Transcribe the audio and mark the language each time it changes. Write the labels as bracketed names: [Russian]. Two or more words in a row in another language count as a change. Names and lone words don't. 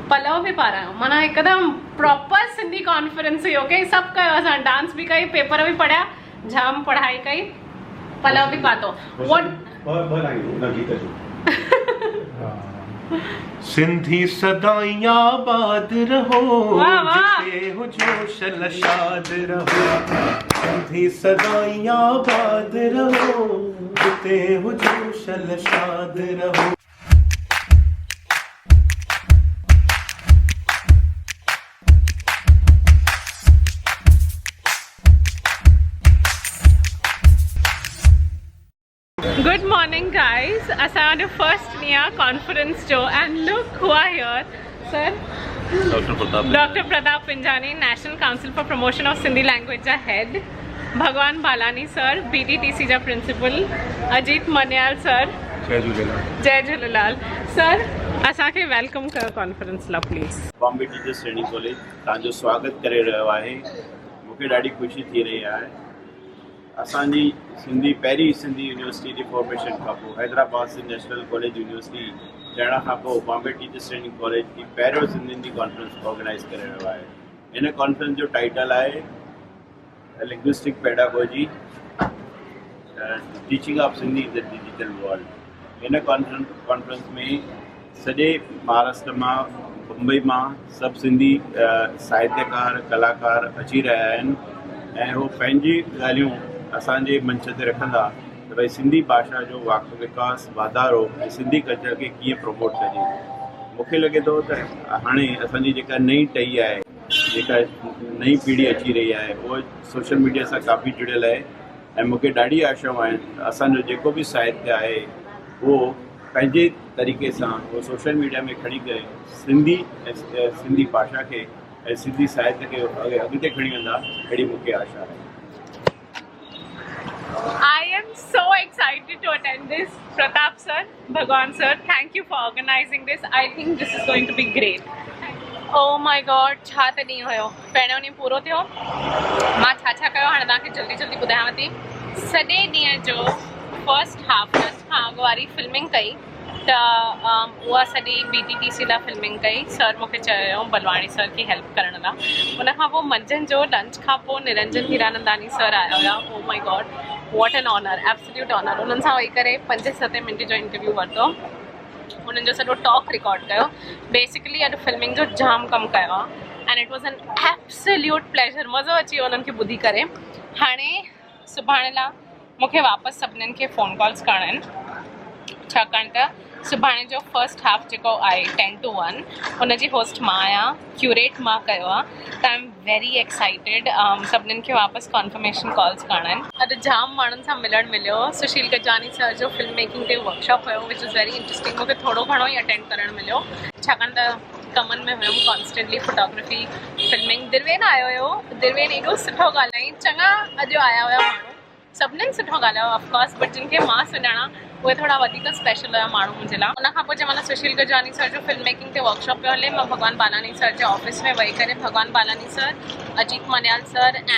[Sindhi] पलव भी पारायो माना एकदम [English] proper Sindhi conference [Sindhi] हुई ओके सब कयो असां डांस भी कई पेपर भी पढ़िया जाम पढ़ाई कई पलव भी पातो सिंधी सदाइयां आबाद रहो जिते हो जोश लशाद रहो सिंधी सदाइयां आबाद रहो जिते हो जोश लशाद रहो [English] Good morning guys, [Sindhi] असांजो फर्स्ट निया कॉन्फ्रेंस जो [English] and look who are here. Sir, Dr. Pratap Pinjani, National Council for Promotion of Sindhi Language ja head. Bhagwan Balani sir, BTTC ja principal. Ajit Manyal sir. Jai Jhulelal. Sir, [Sindhi] asaखे welcome कयो conference ला please. बॉम्बे टीचर्स ट्रेनिंग कॉलेज तव्हांजो स्वागत करे रहियो आहे मूंखे ॾाढी ख़ुशी थी रही आहे असांजी सिंधी पहिरीं सिंधी यूनिवर्सिटी जी फॉर्मेशन खां पोइ हैदराबाद सिंध नेशनल कॉलेज यूनिवर्सिटी थियण खां पोइ बॉम्बे टीचर्स ट्रेनिंग कॉलेज जी पहिरियों सिंधियुनि जी कॉन्फ्रेंस ऑर्गेनाइज़ करे रहियो आहे हिन कॉन्फ्रेंस जो टाइटल आहे [English] linguistic pedagogy [Sindhi] टीचिंग ऑफ सिंधी इन द डिजिटल वर्ल्ड हिन कॉन्फ्रेंस में सॼे महाराष्ट्र मां मुंबई मां सभु सिंधी साहित्यकार कलाकार अची रहिया आहिनि ऐं उहो पंहिंजी ॻाल्हियूं असांजे मंच ते रखंदा त भई सिंधी भाषा जो विकास वाधारो ऐं सिंधी कल्चर खे कीअं प्रमोट कजे मूंखे लॻे थो त हाणे असांजी जेका नई टही आहे जेका नई पीढ़ी अची रही आहे उहा [English] social media [Sindhi] सां काफ़ी जुड़ियल आहे ऐं मूंखे ॾाढी आशाऊं आहिनि असांजो जेको बि साहित्य आहे उहो पंहिंजे तरीक़े सां उहो [English] social media [Sindhi] में खणी करे सिंधी ऐं सिंधी भाषा खे ऐं सिंधी साहित्य खे अॻिते खणी वेंदा अहिड़ी मूंखे आशा आहे [English] I am so excited to attend this. Pratap sir, Bhagwan sir, thank you for organizing this. I think this is going to be great. Oh my god, [Sindhi] छा त ॾींहुं हुयो पहिरियों ॾींहुं पूरो थियो मां छा कयो हाणे तव्हांखे जल्दी जल्दी ॿुधायांव थी सॼे ॾींहं जो [English] first half [Sindhi] लंच खां अॻु वारी फिल्मिंग कई त उहा सॼी BTTC लाइ फिल्मिंग कई सर मूंखे चयो बलवाणी सर की हेल्प करण लाइ उन खां पोइ मंझंदि जो लंच खां पोइ निरंजन हीरानंदानी सर आया हुया [English] oh my god what an honour absolute honour [Sindhi] उन्हनि सां वेही करे 5-7 मिंट जो इंटरव्यू वरितो उन्हनि जो सॼो टॉक रिकॉर्ड कयो बेसिकली अॼु फिल्मिंग जो जाम कमु कयो आहे [English] and it was an absolute pleasure [Sindhi] मज़ो अची वियो उन्हनि खे ॿुधी करे हाणे सुभाणे लाइ मूंखे वापसि सभिनीनि खे [English] phone calls [Sindhi] करणा आहिनि छाकाणि त सुभाणे जो [English] first half [Sindhi] जेको आहे 10 to 1 हुनजी होस्ट मां आहियां क्यूरेट मां कयो आहे त [English] I am very excited [Sindhi] सभिनीनि खे वापसि [English] confirmation calls [Sindhi] करणा आहिनि अॼु जाम माण्हुनि सां मिलणु मिलियो सुशील गजानी सर जो [English] film making [Sindhi] ते वर्कशॉप हुयो [English] which is very interesting [Sindhi] मूंखे थोरो घणो ई अटेंड करणु मिलियो छाकाणि त कमनि में हुयमि [English] constantly photography filming [Sindhi] दिलवेन आयो हुयो दिलवेन एॾो सुठो ॻाल्हाई चङा अॼु आया हुया माण्हू सभिनीनि सुठो ॻाल्हायो [English] of course but [Sindhi] जिन खे मां सुञाणा उहे थोड़ा वधीक स्पेशल हुया माण्हू मुंहिंजे लाइ उन खां पोइ जंहिं महिल सुशील गजानी सर जो [English] film making [Sindhi] ते वर्कशॉप पियो हले मां भगवान बालानी सर जे ऑफिस में वेही करे भगवान बालानी सर अजीत मन्याल सर